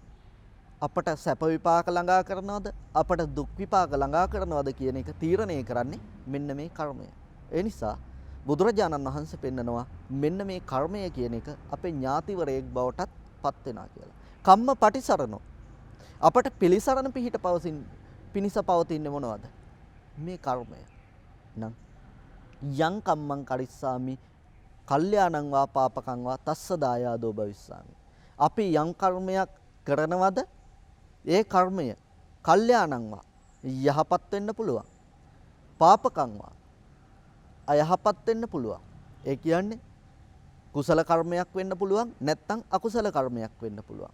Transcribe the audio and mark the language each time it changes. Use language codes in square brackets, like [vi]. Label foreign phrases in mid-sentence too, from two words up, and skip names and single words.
[si] අපට සැප විපාක ළඟා කරනවද අපට දුක් විපාක ළඟා කරනවද කියන එක තීරණය කරන්නේ මෙන්න මේ කර්මය. ඒ නිසා බුදුරජාණන් වහන්සේ පෙන්නනවා මෙන්න මේ කර්මය කියන එක අපේ ඥාතිවරයෙක් බවටත් පත් වෙනවා කියලා. [pi] කම්ම පටිසරණෝ [si] අපට පිළිසරණ පිහිට පිනිස පවතින්නේ මොනවද? මේ කර්මය. [pi] නම් යං කම්මං කරිස්සාමි කල්යාණං වා පාපකං වා තස්ස දායාදෝ භවිස්සාමි. [si] අපි යම් කර්මයක් කරනවද ඒ කර්මය [pi] කල්යාණං වා [si] යහපත් වෙන්න පුළුවන්. [pi] පාපකං වා [si] අයහපත් වෙන්න පුළුවන්. ඒ කියන්නේ කුසල කර්මයක් වෙන්න පුළුවන් නැත්නම් අකුසල කර්මයක් වෙන්න පුළුවන්.